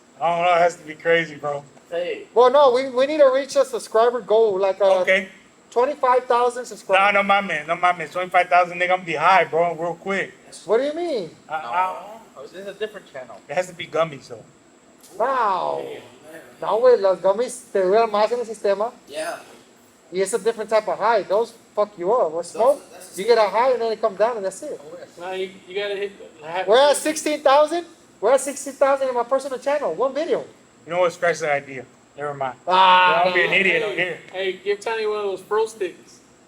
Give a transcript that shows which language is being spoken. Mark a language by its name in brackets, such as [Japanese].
[English] I don't know. It has to be crazy, bro. Hey, Well, no, we need to reach a subscriber goal, like Okay. 25,000 No, subscribers. no, my man. 25,000, nigga. I'm gonna be high, bro, real quick. What do you mean? this is a different channel. It has to be gummies, though. Wow. [Spanish] No, güey, los gummies te duran más en el sistema. [English] Yeah. [Spanish] Y [English] it's a different type of high. Those fuck you up. With smoke, you get a high and then it comes down and that's it. Now you gotta hit. We're at 16,000. We're at 16,000 in my personal channel. One video. You know what? Scratch that idea. Never mind. Ah. Don't be an idiot on here. Hey, give Tiny one of those pro sticks.